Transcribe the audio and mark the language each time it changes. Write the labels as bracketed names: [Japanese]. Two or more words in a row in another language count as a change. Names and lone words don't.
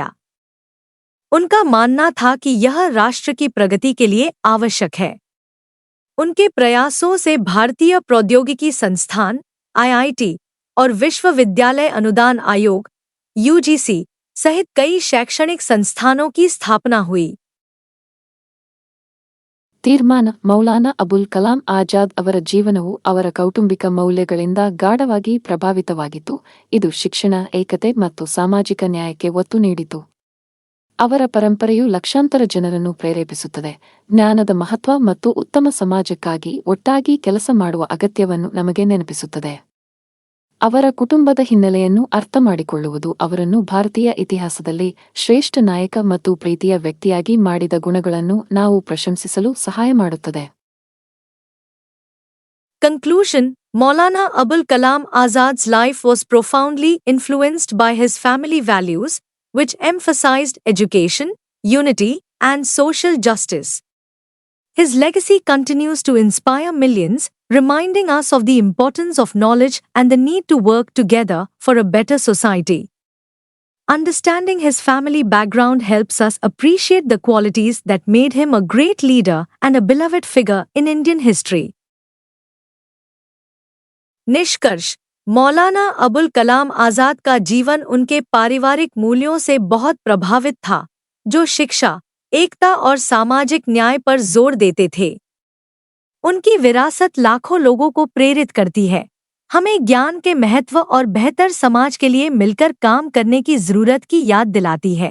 [Hindi] उनका मानना था कि यह राष्ट्र की प्रगति के लिए आवश्यक है। उनके प्रयासों से भारतीय प्रौद्योगिकी संस्थान (आईआईटी) और विश्वविद्यालय अनुदान आयोग (यूजीसी) सहित कई शैक्षणिक संस्थानों की स्थापना हुई। [Kannada] ತೀರ್ಮಾನ ಮೌಲಾನಾ ಅಬುಲ್ ಕಲಾಂ ಆಜಾದ್ ಅವರ ಜೀವನವು ಅವರ ಕೌಟುಂಬಿಕ ಮೌಲ್ಯಗಳಿಂದ ಗಾಢವಾಗಿ ಪ್ರಭಾವಿತವಾಗಿತ್ತು. ಇದು ಶಿಕ್ಷಣ, ಏಕತೆ ಮತ್ತು ಸಾಮಾಜಿಕ ನ್ಯಾಯಕ್ಕೆ ಒತ್ತು ನೀಡಿತು. ಅವರ ಪರಂಪರೆಯು ಲಕ್ಷಾಂತರ ಜನರನ್ನು ಪ್ರೇರೇಪಿಸುತ್ತದೆ. ಜ್ಞಾನದ ಮಹತ್ವ ಮತ್ತು ಉತ್ತಮ ಸಮಾಜಕ್ಕಾಗಿ ಒಟ್ಟಾಗಿ ಕೆಲಸ ಮಾಡುವ ಅಗತ್ಯವನ್ನು ನಮಗೆ ನೆನಪಿಸುತ್ತದೆ. ಅವರ ಕುಟುಂಬದ ಹಿನ್ನೆಲೆಯನ್ನು ಅರ್ಥಮಾಡಿಕೊಳ್ಳುವುದು ಅವರನ್ನು ಭಾರತೀಯ ಇತಿಹಾಸದಲ್ಲಿ ಶ್ರೇಷ್ಠ ನಾಯಕ ಮತ್ತು ಪ್ರೀತಿಯ ವ್ಯಕ್ತಿಯಾಗಿ ಮಾಡಿದ ಗುಣಗಳನ್ನು ನಾವು ಪ್ರಶಂಸಿಸಲು ಸಹಾಯ ಮಾಡುತ್ತದೆ. [English] Conclusion: Maulana Abul Kalam Azad's life was profoundly influenced by his family values, which emphasized education, unity, and social justice. His legacy continues to inspire millions, reminding us of the importance of knowledge and the need to work together for a better society. Understanding his family background helps us appreciate the qualities that made him a great leader and a beloved figure in Indian history. [Hindi] निष्कर्ष: मौलाना अबुल कलाम आजाद का जीवन उनके पारिवारिक मूल्यों से बहुत प्रभावित था, जो शिक्षा, एकता और सामाजिक न्याय पर जोर देते थे। उनकी विरासत लाखों लोगों को प्रेरित करती है, हमें ज्ञान के महत्व और बेहतर समाज के लिए मिलकर काम करने की जरूरत की याद दिलाती है।